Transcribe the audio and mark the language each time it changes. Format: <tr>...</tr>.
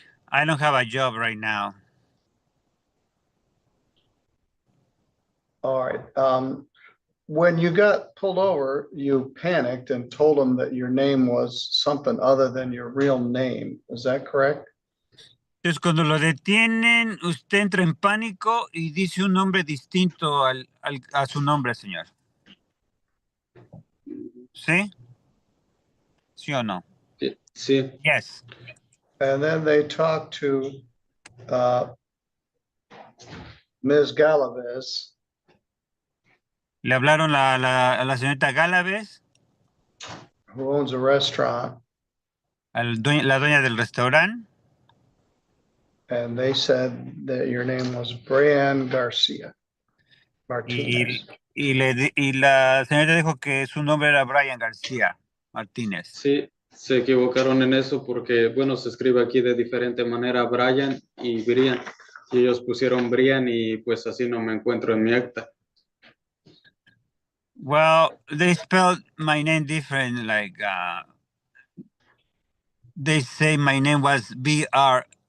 <en>I don't have a job right now. All right. When you got pulled over, you panicked and told them that your name was something other than your real name. Is that correct?</en> <es>Entonces, cuando lo detienen, usted entra en pánico y dice un nombre distinto a su nombre, señor. ¿Sí? ¿Sí o no? Sí,</es> <en>Yes. And then they talked to Ms. Galaviz.</en> <es>Le hablaron a la señorita Galaviz,</es> <en>Who owns a restaurant,</en> <es>la dueña del restaurante,</es> <en>and they said that your name was Brian Garcia Martinez.</en> <es>y la señorita dijo que su nombre era Brian García Martínez. sí, se equivocaron en eso porque, bueno, se escribe aquí de diferente manera Brian y Brian. Y ellos pusieron Brian y pues así no me encuentro en mi acta.</es> <en>Well, they spelled my name different, like they say my name was Brian.</en>